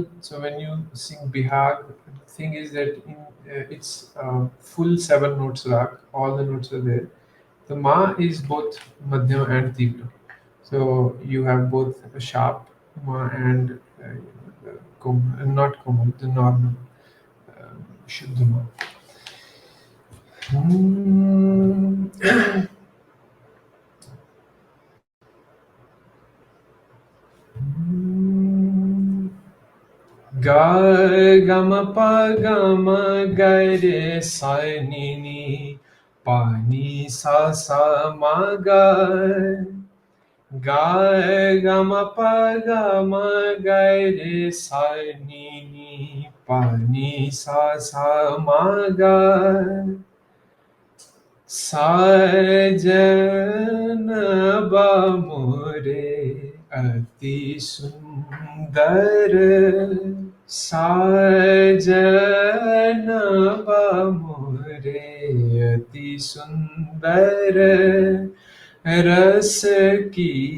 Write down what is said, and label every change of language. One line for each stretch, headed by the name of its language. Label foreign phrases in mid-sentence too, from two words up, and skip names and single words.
English: So when you sing Bihag, the thing is that it's full 7 notes rag. All the notes are there. The Ma is both Madhyam and Tivra. So you have both a sharp Ma and the not Komal, the normal Shuddha Ma. Ga gama pa gama ga re sa ni ni pa ni sa sa ma ga ga gama pa gama ga re sa ni ni pa ni sa sa ma ga
Hindi: साजन बामुरे अति सुंदर साजन बामुरे अति सुंदर रस की